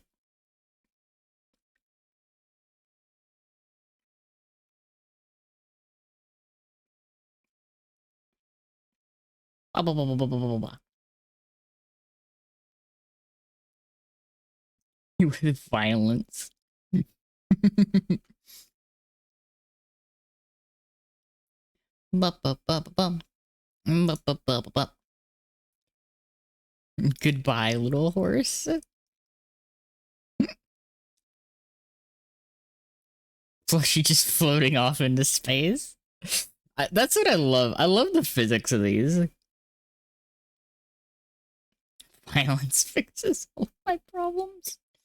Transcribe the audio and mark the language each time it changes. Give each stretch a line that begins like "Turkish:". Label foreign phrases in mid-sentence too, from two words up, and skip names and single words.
English: Blah, blah, blah, blah, blah, blah, blah. With violence. Ba, ba, ba, ba, bum. Ba, ba, ba, ba, ba. Goodbye, little horse. Flushy just floating off into space. That's what I love. I love the physics of these. Violence fixes all my problems.